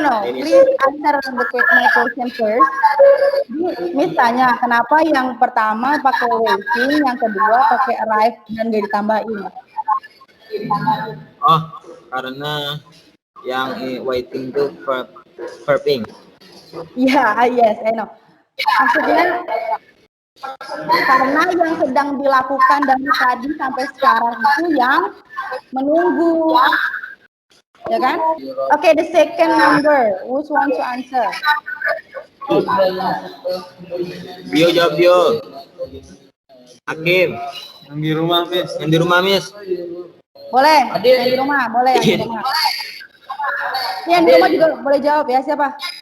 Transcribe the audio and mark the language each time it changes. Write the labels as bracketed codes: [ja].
[en] Please answer my question first. [id] Miss tanya, kenapa yang pertama pakai waiting, yang kedua pakai arrive dan gak ditambahin? Oh, karena yang waiting itu verb ing. [en] Ya, yes, I know. [id] Maksudnya karena yang sedang dilakukan dari tadi sampai sekarang itu yang menunggu, ya kan? Oke, [en] the second number, which want to answer? [id] Bio jawab Bio. Hakim. Yang di rumah, Miss. Yang di rumah, Miss. Boleh, yang di rumah, boleh yang di rumah. Yang di rumah juga boleh jawab ya, siapa?